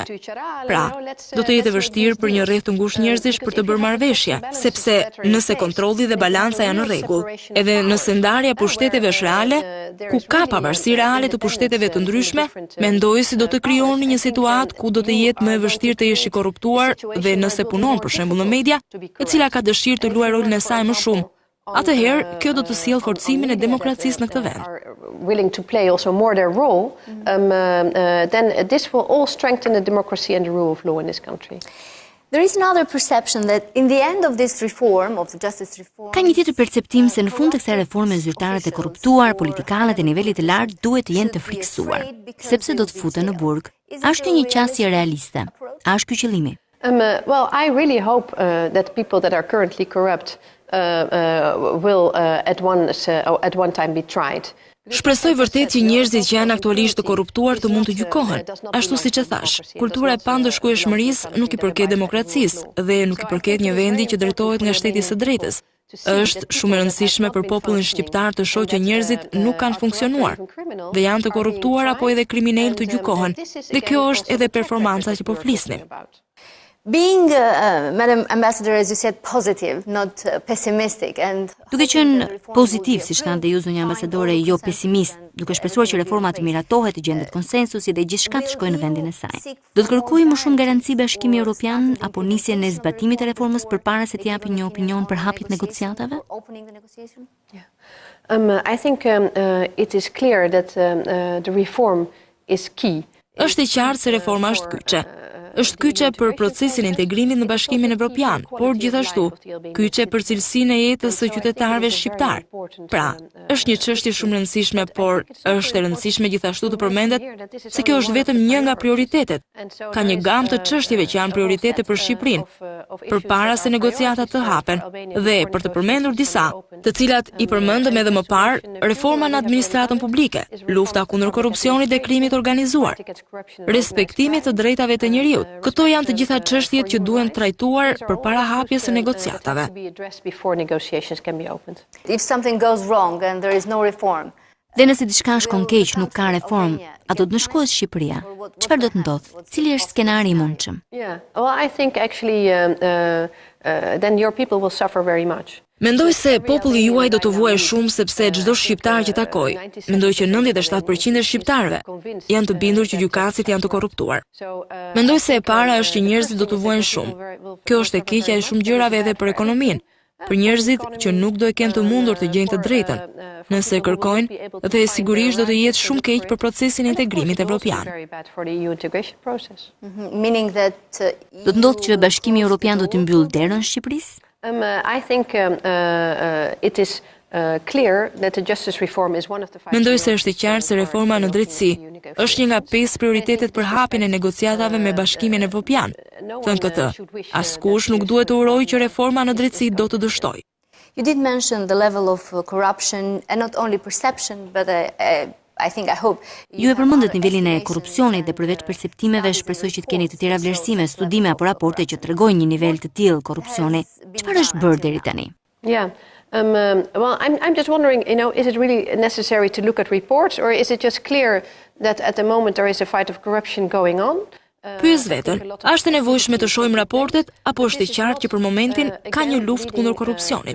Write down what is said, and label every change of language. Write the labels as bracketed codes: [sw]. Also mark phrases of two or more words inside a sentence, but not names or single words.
[sq] Pra, do të jetë vështirë për një rreth të ngushtë njerëzish për të bërë marrëveshje, sepse nëse kontrolli dhe balanca janë në rregull, edhe nëse ndarja e pushteteve është reale, ku ka pavarësi reale të pushteteve të ndryshme, mendoj se do të krijoni një situatë ku do të jetë më e vështirë të jesh i korruptuar dhe nëse punon për shembull në media, e cila ka dëshirë të luajë rolin e saj më shumë. Atëherë, kjo do të sjellë forcimin e demokracisë në këtë vend. [en] Willing to play also more their role, then this will all strengthen the democracy and the rule of law in this country. There is another perception that in the end of this reform, of the justice reform, [sq] Ka një tjetër perceptim se në fund të kësaj reforme zyrtarët e korruptuar, politikanët e nivelit të lartë duhet të jenë të frikësuar, sepse do të futen në burg. A është kjo një qasje realiste? A është ky qëllimi? [en] Well, I really hope that people that are currently corrupt will at one time be tried. [sq] Shpresoj vërtet që njerëzit që janë aktualisht të korruptuar të mund të gjykohen. Ashtu siç e thash, kultura e pandëshkueshmërisë nuk i përket demokracisë dhe nuk i përket një vendi që drejtohet nga shteti së drejtës. Është shumë e rëndësishme për popullin shqiptar të shohë që njerëzit nuk kanë funksionuar dhe janë të korruptuar apo edhe kriminal të gjykohen. Dhe kjo është edhe performanca që po flisnim. [en] Being, Madam Ambassador, as you said, positive, not pessimistic, and [sq] Duke qenë pozitiv, si thënë dhe ju zonja ambasadore, jo pesimist, duke shpresuar që reforma të miratohet, të gjendet konsensusi dhe gjithçka të shkojë në vendin e saj. Do të kërkojë më shumë garanci Bashkimi Evropian apo nisjen e zbatimit të reformës përpara se të japë një opinion për hapjet negociatave? [en] I think it is clear that the reform is key. [sq] Është e qartë se reforma është kyçe. Është kyçe për procesin e integrimit në Bashkimin Evropian, por gjithashtu kyçe për cilësinë e jetës së qytetarëve shqiptar. Pra, është një çështje shumë e rëndësishme, por është e rëndësishme gjithashtu të përmendet se kjo është vetëm një nga prioritetet. Ka një gamë të çështjeve që janë prioritete për Shqipërinë, përpara se negociatat të hapen, dhe për të përmendur disa, të cilat i përmendëm edhe më parë, reforma në administratën publike, lufta kundër korrupsionit dhe krimit organizuar, respektimi të drejtave të njeriut. Këto janë të gjitha çështjet që duhen trajtuar përpara hapjes së negociatave. [en] if something goes wrong and there is no reform, [sq] Dhe nëse diçka shkon keq, nuk ka reformë, a do të nënshkohet Shqipëria? Çfarë do të ndodhë? Cili është skenari i mundshëm? [en] Well, I think actually then your people will suffer very much. [sq] Mendoj se populli juaj do të vuajë shumë sepse çdo shqiptar që takoj, mendoj që 97% e shqiptarëve janë të bindur që gjykatësit janë të korruptuar. Mendoj se e para është që njerëzit do të vuajnë shumë. Kjo është e keqja e shumë gjërave edhe për ekonominë, për njerëzit që nuk do e kenë të mundur të gjejnë të drejtën. Nëse e kërkojnë, dhe sigurisht do të jetë shumë keq për procesin e integrimit evropian. [en] meaning that [sq] Do të ndodhë që Bashkimi Evropian do të mbyllë derën Shqipërisë? [en] I think it is clear that the justice reform is one of the five. [sq] Mendoj se është e qartë se reforma në drejtësi është një nga 5 prioritetet për hapjen e negociatave me Bashkimin Evropian. Thënë këtë, askush nuk duhet të urojë që reforma në drejtësi do të dështojë. [en] you did mention the level of corruption, and not only perception, but I hope. [sq] Ju e përmendet nivelin e korrupsionit dhe përveç perceptimeve shpresoj që të keni të tjera vlerësime, studime apo raporte që tregojnë një nivel të tillë korrupsioni. Çfarë është bërë deri tani? [en] Yeah. Well, I'm just wondering, is it really necessary to look at reports, or is it just clear that at the moment there is a fight of corruption going on? [sq] Pyes veten, a është e nevojshme të shohim raportet apo është e qartë që për momentin ka një luftë kundër korrupsionit?